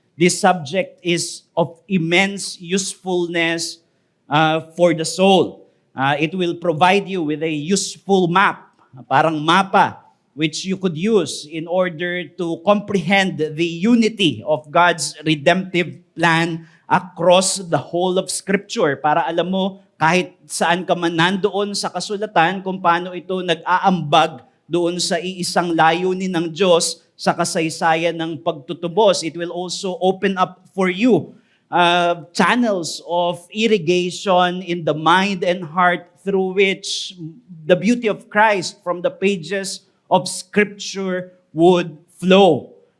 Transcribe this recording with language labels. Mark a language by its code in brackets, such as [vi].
[en] This subject is of immense usefulness for the soul. It will provide you with a useful map, [tl] parang mapa, [en] which you could use in order to comprehend the unity of God's redemptive plan across the whole of Scripture. [tl] Para alam mo, kahit saan ka man nandoon sa kasulatan, kung paano ito nag-aambag doon sa iisang layunin ng Diyos sa kasaysayan ng pagtutubos. [en] It will also open up for you channels of irrigation in the mind and heart through which the beauty of Christ from the pages of Scripture would flow.